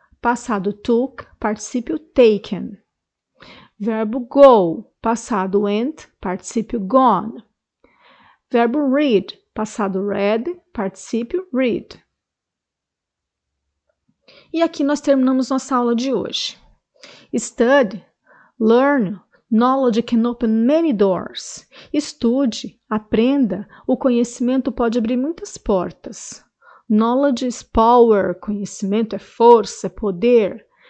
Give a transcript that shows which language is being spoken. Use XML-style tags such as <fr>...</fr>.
<pt>passado took, particípio taken. Verbo go, passado went, particípio gone. Verbo read, passado read, particípio read. E aqui nós terminamos nossa aula de hoje.</pt> <en>Study, learn, knowledge can open many doors.</en> <pt>Estude, aprenda, o conhecimento pode abrir muitas portas. Knowledge is power, conhecimento é força, é poder.</pt>